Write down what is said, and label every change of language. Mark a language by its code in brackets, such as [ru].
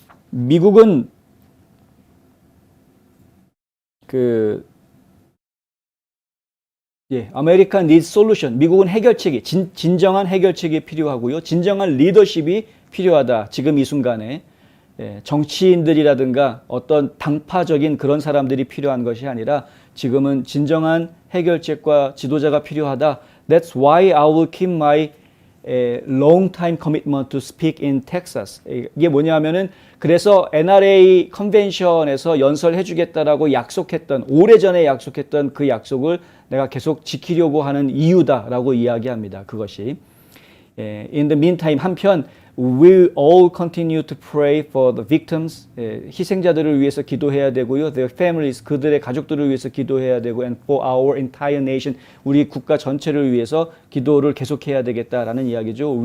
[ko] 미국은 [en] 아메리칸 니드 솔루션, [ko] 미국은 해결책이 진정한 해결책이 필요하고요. 진정한 리더십이 필요하다. 지금 이 순간에 정치인들이라든가 어떤 당파적인 그런 사람들이 필요한 것이 아니라 지금은 진정한 해결책과 지도자가 필요하다. [en] That's why I will keep my long time commitment to speak in Texas. [ko] 이게 뭐냐면은 그래서 NRA 컨벤션에서 연설해 주겠다라고 약속했던, 오래전에 약속했던 그 약속을 내가 계속 지키려고 하는 이유다라고 이야기합니다. 그것이. [en] In the meantime, 한편 we all continue to pray for the victims. [ko] 희생자들을 위해서 기도해야 되고요. [en] Their families, [ko] 그들의 가족들을 위해서 기도해야 되고, [en] and for our entire nation, [ko] 우리 국가 전체를 위해서 기도를 계속해야 되겠다라는 이야기죠.